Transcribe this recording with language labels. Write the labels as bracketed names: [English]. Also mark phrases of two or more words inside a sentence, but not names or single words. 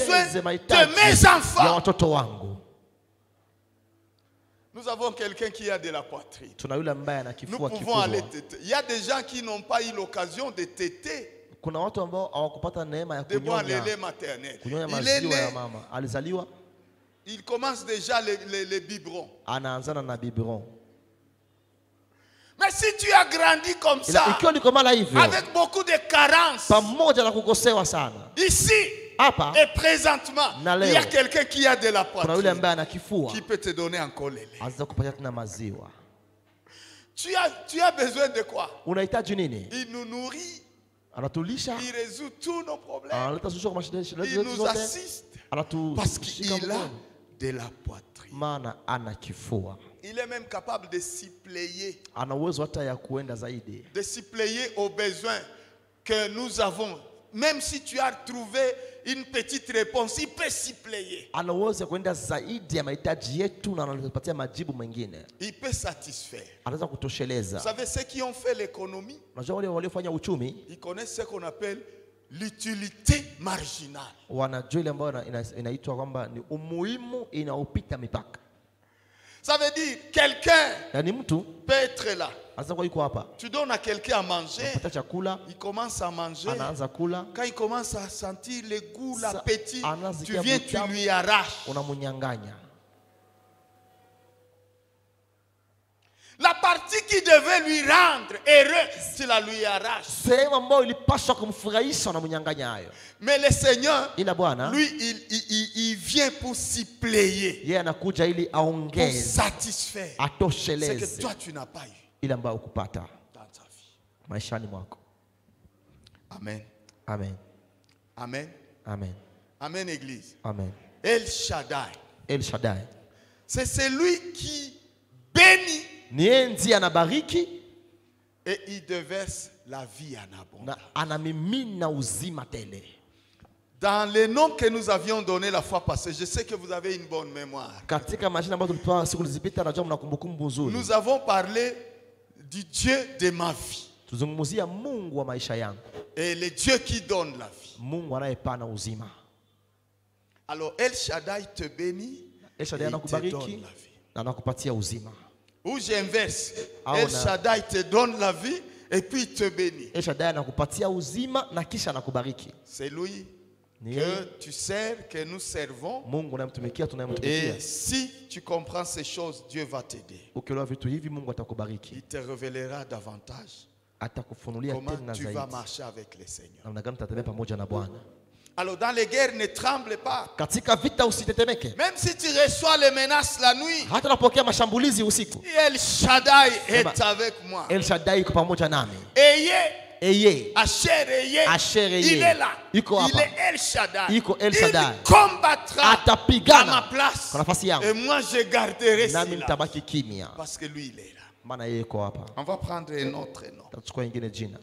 [French] besoins de [Swahili] mahitaji [French] mes [Swahili] ya [French] enfants. [Swahili] watoto wangu. [French] Nous avons quelqu'un qui a de la poitrine. [Swahili] Tuna yule ambaye ana [French] Nous [Swahili] kifua [French] pouvons aller [Swahili] kikubwa. [French] téter. Il y a des gens qui n'ont pas eu l'occasion de téter, [Swahili] Kuna watu ambao hawakupata neema ya [French] de boire le lait [Swahili] kunyonya [French] maternel. [Swahili] kunyonya [French] Il est [Swahili] maziwa ya [French] né, [Swahili] mama. Alizaliwa [French] il commence déjà les biberons. [Swahili] anaanzana na biberon. [French] Mais si tu as grandi comme [Swahili] Ila [French] ça, [Swahili] ikiwa likomala hivyo [French] avec beaucoup de carences, [Swahili] pamoja na kukosewa sana, [French] ici [Swahili] hapa [French] et présentement, [Swahili] na [French] il y a [Swahili] leo [French] quelqu'un qui a de la [Swahili] kuna yule [French] poitrine [Swahili] ambaye ana kifua [French] qui peut te donner encore le lait. [Swahili] anaweza kupatia tena maziwa. [French] Tu as besoin de quoi? [Swahili] Unahitaji nini? [French] Il nous nourrit, [Swahili] Anatulisha, [French] il résout tous nos problèmes, [Swahili] analeta suluhisho kwa mashida [French] il [Swahili] zetu [French] nous [Swahili] zote, [French] assiste parce [Swahili] anatushika [French] qu'il a [Swahili] mkono, [French] de la poitrine. [Swahili] maana ana kifua. [French] Il est même capable de suppléer, [Swahili] Ana uwezo hata ya kuenda zaidi, [French] de suppléer aux besoins que nous avons. Même si tu as trouvé une petite réponse, il peut suppléer. [Swahili] ana uwezo ya kuenda zaidi ya mahitaji yetu na anatupatia majibu mengine, [French] Il peut satisfaire. [Swahili] anaweza [French] Vous [Swahili] kutosheleza. [French] savez, ceux qui ont fait l'économie, [Swahili] Unajua wale waliofanya uchumi [French] ils connaissent ce qu'on appelle l'utilité marginale. [Swahili] wanajua ile ambayo inaitwa kwamba ni umuhimu inaopita mipaka. [French] Ça veut dire quelqu'un [Swahili] Yaani mtu [French] peut être là. [Swahili] anaweza kuwa yuko hapa, [French] Tu donnes à quelqu'un à manger, [Swahili] pata chakula, [French] il commence à manger. [Swahili] anaanza kula, [French] Quand il commence à sentir le goût, l'appétit, [Swahili] anaanza [French] tu [Swahili] sikia [French] viens, tu [Swahili] utamu, [French] lui arraches. [Swahili] unamunyang'anya. [French] La partie qui devait lui rendre heureux, tu la lui arraches. [Swahili] Sehemu ambayo ilipaswa kumfurahisha unamunyang'anya hayo. [French] Mais le Seigneur, [Swahili] Ila Bwana [French] lui, il vient pour suppléer, [Swahili] yeye anakuja ili [French] pour [Swahili] aongeze, [French] satisfaire ce que [Swahili] atosheleze [French] toi tu n'as pas eu [Swahili] ile ambayo ukupata [French] dans ta vie. [Swahili] maishani mwako. Amen. Amen. Amen. Amen. [French] Amen, Église. [Swahili] Amen. [French] El Shaddai, [Swahili] El Shaddai [French] c'est celui qui bénit [Swahili] ni yeye ndiye anabariki [French] et il déverse la vie en abondance. [Swahili] na anamimina uzima tele. [French] Dans les noms que nous avions donnés la fois passée, je sais que vous avez une bonne mémoire. [Swahili] Katika majina ambayo tulipewa siku zilizopita, najua mna kumbukumbu nzuri. [French] Nous avons parlé du Dieu de ma vie [Swahili] Tuzungumzia Mungu wa maisha yangu, [French] et le Dieu qui donne la vie. [Swahili] Mungu anayepana uzima. [French] Alors El Shaddai te bénit El et Shaddai il te donne [Swahili] anakubariki [French] la vie. [Swahili] na anakupatia uzima. [French] Ou j'inverse. El Shaddai te donne la vie et puis il te bénit. [Swahili] El Shaddai anakupatia uzima na kisha anakubariki. [French] C'est lui que tu sers, que nous servons. [Swahili] Mungu unamtumikia, tunayemtumikia. [French] Et si tu comprends ces choses, Dieu va t'aider. [Swahili] Ukielewa vitu hivi Mungu atakubariki. [French] Il te révélera davantage [Swahili] atakufunulia tena [French] comment tu [Swahili] zaidi [French] vas marcher avec le Seigneur. [Swahili] namna gani utatembea pamoja na Bwana. [French] Alors dans les guerres, ne tremble pas. [Swahili] Katika vita usitetemeke. [French] Même si tu reçois les menaces la nuit, [Swahili] hata unapokea mashambulizi usiku, [French] El Shaddai est avec moi. [Swahili] El Shaddai yuko pamoja nami. [French] Eye, Asher, il est là. Il est El Shaddai. Il combattra à ma place. Et moi je garderai silence. Parce que lui il est là. On va prendre un autre nom.